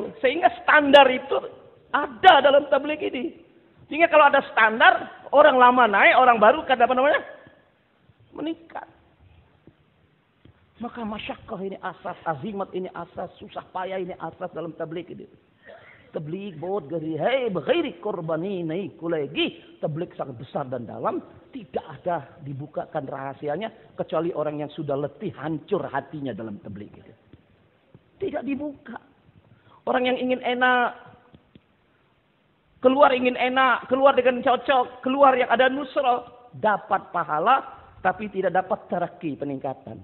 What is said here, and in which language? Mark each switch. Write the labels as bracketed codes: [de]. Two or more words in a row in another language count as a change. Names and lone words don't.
[id] Sehingga standar itu ada dalam tabligh ini. Sehingga kalau ada standar, orang lama naik, orang baru kan apa namanya? Meningkat. Maka masyakkah ini asas, azimat ini asas, susah payah ini asas dalam tabligh ini. [hi] Tabligh बहुत गहरी है बगैर कुर्बानी नहीं खुलेगी. [id] Tabligh sangat besar dan dalam, tidak ada dibukakan rahasianya kecuali orang yang sudah letih, hancur hatinya dalam tabligh itu. Tidak dibuka. Orang yang ingin enak, keluar ingin enak, keluar dengan cocok, keluar yang ada nusrah, dapat pahala tapi tidak dapat tarakki, peningkatan.